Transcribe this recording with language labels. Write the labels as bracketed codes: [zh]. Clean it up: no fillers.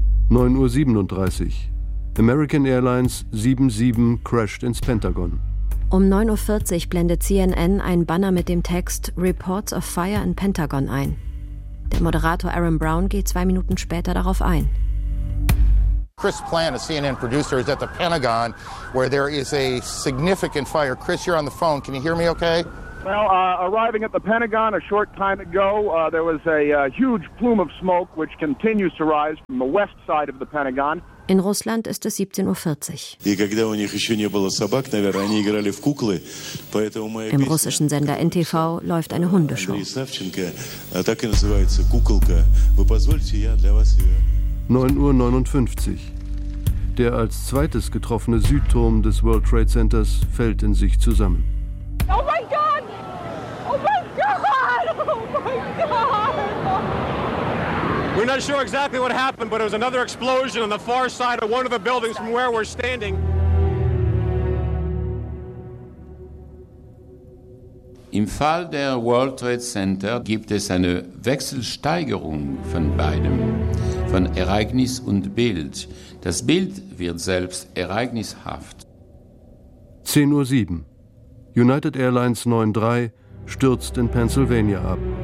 [de] 9.37 Uhr. American Airlines 77 crashed ins Pentagon. Um 9.40 Uhr blendet CNN ein Banner mit dem Text [en] Reports of Fire in Pentagon [de] ein. Der Moderator Aaron Brown geht 2 Minuten später darauf ein. [en] Chris Plant, a CNN producer, is at the Pentagon, where there is a significant fire. Chris, you're on the phone. Can you hear me okay? Arriving at the Pentagon a short time ago, there was a huge plume of smoke, which continues to rise from the west side of the Pentagon. [de] In Russland ist es 17.40 Uhr. [ru] И когда у них еще не было собак, наверное, они играли в куклы, поэтому моя [de] Im russischen Sender NTV läuft eine Hundeshow. [ru] Андрей Савченко, так и называется, куколка. Вы позвольте, я для вас ее... [de] 9.59 Uhr. Der als zweites getroffene Südturm des World Trade Centers fällt in sich zusammen. Oh mein Gott! Oh mein Gott! Oh mein Gott! [en] We're not sure exactly what happened, but it was another explosion on the far side of one of the buildings from where we're standing. [de] Im Fall der World Trade Center gibt es eine Wechselsteigerung von beidem, von Ereignis und Bild. Das Bild wird selbst ereignishaft. 10.07 Uhr. United Airlines 93 stürzt in Pennsylvania ab.